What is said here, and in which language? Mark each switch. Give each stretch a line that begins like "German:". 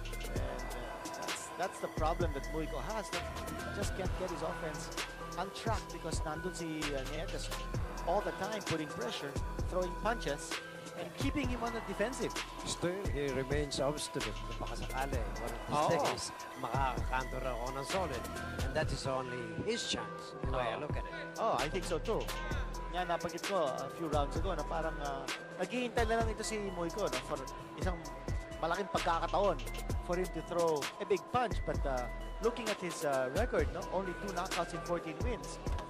English: And that's the problem that Muico has. That he just can't get his offense on track because
Filipino: nandun si
English: Nietes all the time putting pressure, throwing punches, and keeping him on the defensive. Still, he remains obstinate.
Filipino: Baka sakali,
English: one of these
Filipino: Oo. days, makakakanto raw ako ng solid.
English: And that is only his chance, the way I look at it. Oh, I think so too.
Filipino: Nga, nabanggit ko
English: a few rounds ago
Filipino: na parang naghihintay na lang ito si Muico for isang malaking pagkakataon
English: for him to throw a big punch. But looking at his record, only 2 knockouts in 14 wins.